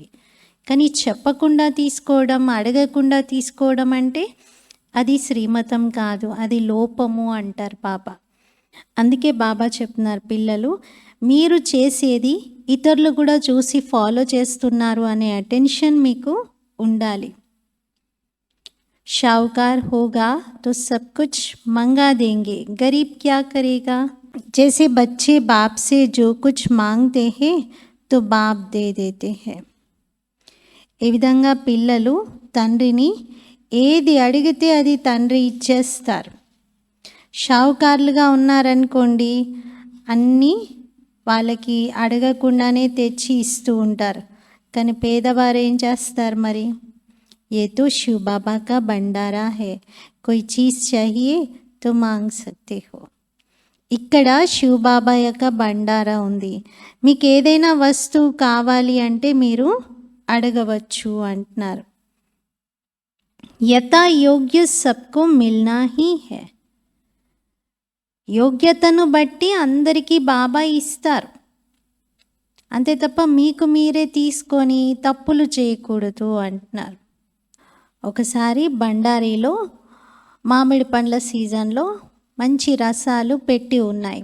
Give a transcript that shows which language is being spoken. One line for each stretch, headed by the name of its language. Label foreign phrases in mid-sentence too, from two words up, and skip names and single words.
Telugu: కానీ చెప్పకుండా తీసుకోవడం, అడగకుండా తీసుకోవడం అంటే అది శ్రీమతం కాదు, అది లోపము అంటారు బాబా. అందుకే బాబా చెప్తున్నారు, పిల్లలు మీరు చేసేది ఇతరులు కూడా చూసి ఫాలో చేస్తున్నారు అనే అటెన్షన్ మీకు ఉండాలి.
Hindi: शाहूकार होगा तो सब कुछ मंगा देंगे, गरीब क्या करेगा? जैसे बच्चे बाप से जो कुछ मांगते हैं तो बाप दे देते हैं.
Telugu: ఏ విధంగా పిల్లలు తండ్రిని ఏది అడిగితే అది తండ్రి ఇచ్చేస్తారు. షావుకారులుగా ఉన్నారనుకోండి, అన్నీ వాళ్ళకి అడగకుండానే తెచ్చి ఇస్తూ ఉంటారు. కానీ పేదవారు ఏం చేస్తారు మరి?
Hindi: ये तो शिव बाबा का भंडारा है, कोई चीज़ चाहिए तो मांग सकते हो.
Telugu: ఇక్కడ శివబాబా యొక్క బండారా ఉంది, మీకు ఏదైనా వస్తువు కావాలి అంటే మీరు అడగవచ్చు అంటున్నారు.
Hindi: यथा योग्य सबको मिलना ही है.
Telugu: యోగ్యతను బట్టి అందరికీ బాబా ఇస్తారు, అంతే తప్ప మీకు మీరే తీసుకొని తప్పులు చేయకూడదు అంటున్నారు. ఒకసారి బండారీలో మామిడి పండ్ల సీజన్లో మంచి రసాలు పెట్టి ఉన్నాయి.